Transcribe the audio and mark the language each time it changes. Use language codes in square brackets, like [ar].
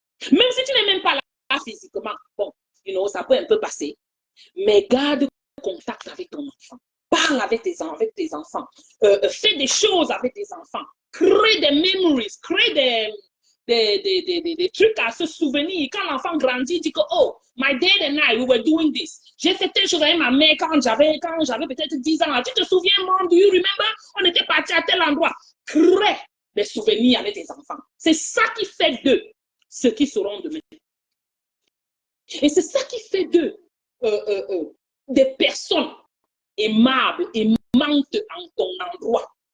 [fr] Même si tu n'es même pas là physiquement, bon, ça peut un peu passer, mais garde contact avec ton enfant. Parle avec tes enfants. Fais des choses avec tes enfants. Crée des memories, crée des trucs à se souvenir. Quand l'enfant grandit, il dit que, [en] oh, my dad and I, we were doing this. [fr] J'ai fait telle chose avec ma mère quand j'avais peut-être 10 ans. Tu te souviens, [en] mom, do you remember? [fr] On était parti à tel endroit. Crée des souvenirs avec tes enfants. C'est ça qui fait d'eux ce qui seront demain. Et c'est ça qui fait d'eux des personnes aimables, aimantes en ton endroit.